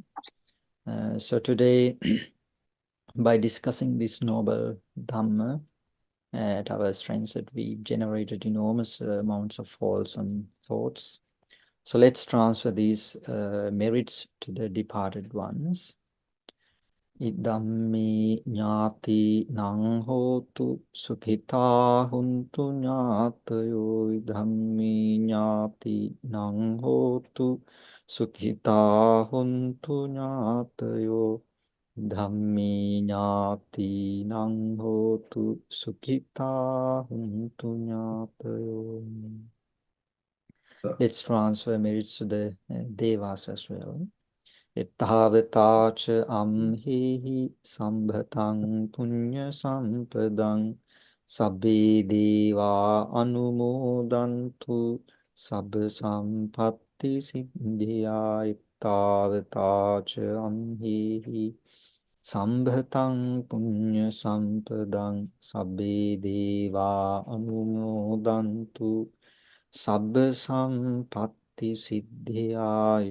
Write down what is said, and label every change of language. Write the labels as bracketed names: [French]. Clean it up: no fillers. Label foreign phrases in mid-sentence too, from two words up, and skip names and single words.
[English] So today, by discussing this noble Dhamma at our strengths, that we generated enormous amounts of false thoughts. So let's transfer these merits to the departed ones. [Pali] Idammi ñāti nang hotu sukhita huntu ñātayo. Idammi ñāti nang hotu sukhita huntu ñātayo. Dhammi ñāti nang hotu sukhita huntu ñātayo. [English] Let's transfer merits to the devas as well. [Pali] Etthavatacha amhehi sambhatang punya sampadang sabbe deva anumodantu sabba sampatti siddhya. Etthavatacha amhehi sambhatang punya sampadang sabbe deva anumodantu sabba sampatti siddhya.